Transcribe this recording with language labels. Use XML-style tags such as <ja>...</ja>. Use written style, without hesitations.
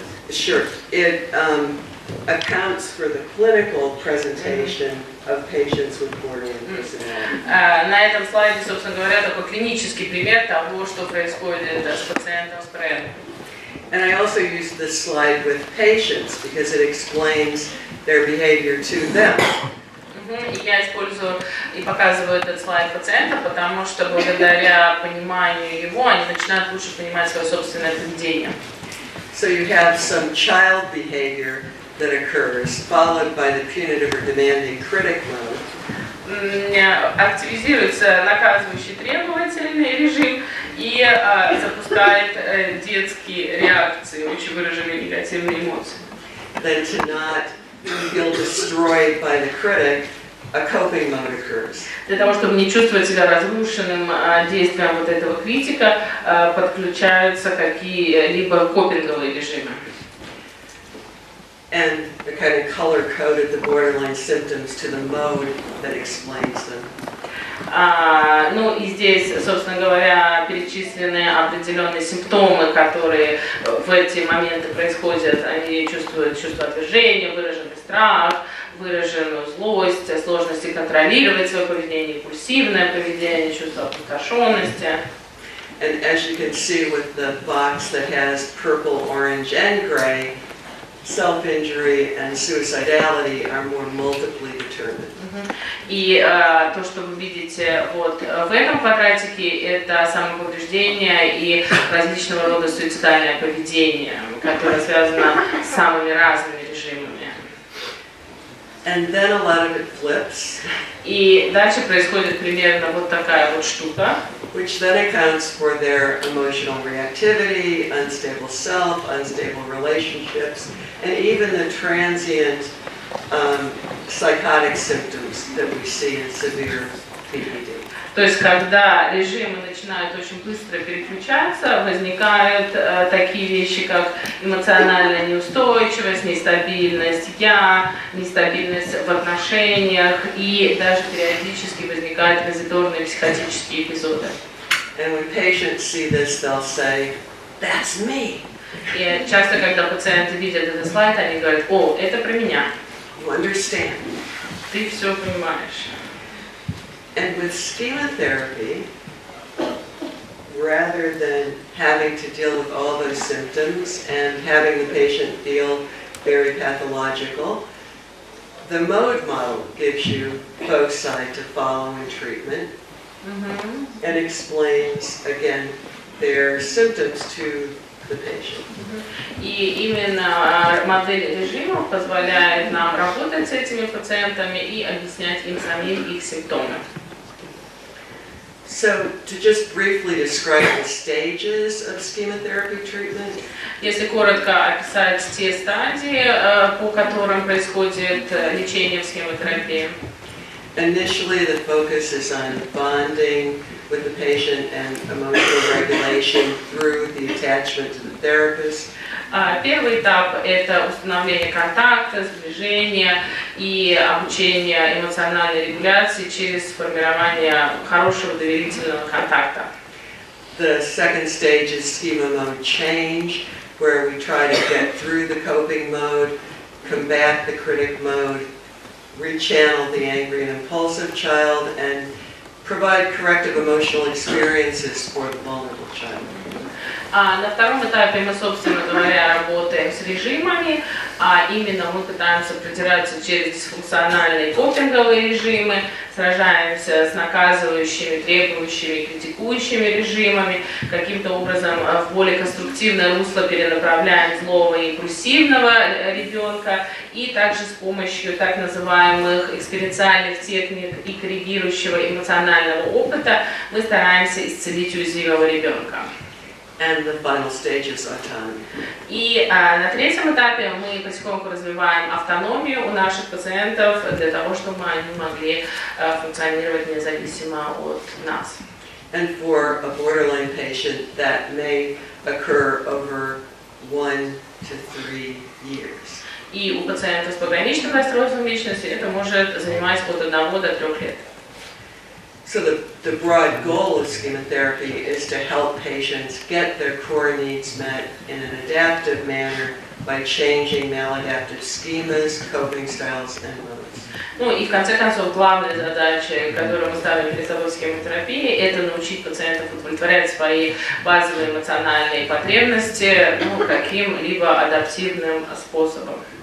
<en>Sure. It accounts for the clinical presentation of patients with borderline personality.</en> <ru>На этом слайде, собственно говоря, такой клинический пример того, что происходит с пациентом с ПРЭ.</ru> <en>And I also use this slide with patients because it explains their behavior to them.</en> <ru>Я использую и показываю этот слайд пациентам, потому что благодаря пониманию его они начинают лучше понимать свое собственное поведение.</ru> <en>So you have some child behavior that occurs, followed by the punitive or demanding critic mode.</en> <ru>Активизируется наказывающий требовательный режим и запускает детские реакции, очень выраженные негативные эмоции.</ru> <en>Then to not feel destroyed by the critic, a coping mode occurs.</en> <ru>Для того, чтобы не чувствовать себя разрушенным действием вот этого критика, подключаются какие-либо копинговые режимы.</ru> <en>And the kind of color-coded the borderline symptoms to the mode that explains them.</en> <ru>Ну и здесь, собственно говоря, перечислены определенные симптомы, которые в эти моменты происходят. Они чувствуют чувство отвержения, выраженный страх, выраженную злость, сложности контролировать свое поведение, импульсивное поведение, чувство опустошенности.</ru> <en>And as you can see with the box that has purple, orange, and gray, self-injury and suicidality are more multiply determined.</en> <ru>И то, что вы видите вот в этом квадратике, это самоповреждение и различного рода суицидальное поведение, которое связано с самыми разными режимами.</ru> <en>And then a lot of it flips.</en> <ru>И дальше происходит примерно вот такая вот штука.</ru> <en>Which then accounts for their emotional reactivity, unstable self, unstable relationships, and even the transient psychotic symptoms that we see in severe PPD.</en> <ru>То есть, когда режимы начинают очень быстро переключаться, возникают такие вещи, как эмоциональная неустойчивость, нестабильность нестабильность в отношениях, и даже периодически возникают транзиторные психотические эпизоды.</ru> <en>And when patients see this, they'll say, "That's me."</en> <ru>И часто, когда пациенты видят этот слайд, они говорят: "О, это про меня."</ru> <en>You understand?</en> <ru>Ты все понимаешь.</ru> <en>And with schema-therapy, rather than having to deal with all those symptoms and having the patient feel very pathological, the mode model gives you foci to follow in treatment and explains, again, their symptoms to the patient.</en> <ru>И именно модель режимов позволяет нам работать с этими пациентами и объяснять им самим их симптомы.</ru> <en>So, to just briefly describe the stages of schema-therapy treatment.</en> <ru>Если коротко описать те стадии, по которым происходит лечение в схемотерапии.</ru> <en>Initially, the focus is on bonding with the patient and emotional regulation through the attachment to the therapist.</en> <ru>Первый этап – это установление контакта, сближение и обучение эмоциональной регуляции через формирование хорошего доверительного контакта.</ru> <en>The second stage is schema mode change, where we try to get through the coping mode, combat the critic mode, rechannel the angry and impulsive child, and provide corrective emotional experiences for the vulnerable child.</en> <ru>На втором этапе мы, собственно говоря, работаем с режимами, а именно мы пытаемся продираться через дисфункциональные копинговые режимы, сражаемся с наказывающими, требующими, критикующими режимами, каким-то образом в более конструктивное русло перенаправляем злого и импульсивного ребенка, и также с помощью так называемых экспериментальных техник и коррегирующего эмоционального опыта мы стараемся исцелить уязвимого ребенка.</ru> <en>And the final stage is autonomy.</en> <ru>И на третьем этапе мы потихоньку развиваем автономию у наших пациентов для того, чтобы они могли функционировать независимо от нас.</ru> <en>And for a borderline patient, that may occur over 1 to 3 years.</en> <ru>И у пациентов с пограничным расстройством личности это может занимать от 1 до 3 лет.</ru> <en>So the broad goal of schema-therapy is to help patients get their core needs met in an adaptive manner by changing maladaptive schemas, coping styles, and modes.</en> <ru>Ну и в конце концов главная задача, которую мы ставим перед собой в схемотерапии, это научить пациентов удовлетворять свои базовые эмоциональные потребности каким-либо адаптивным способом.</ru>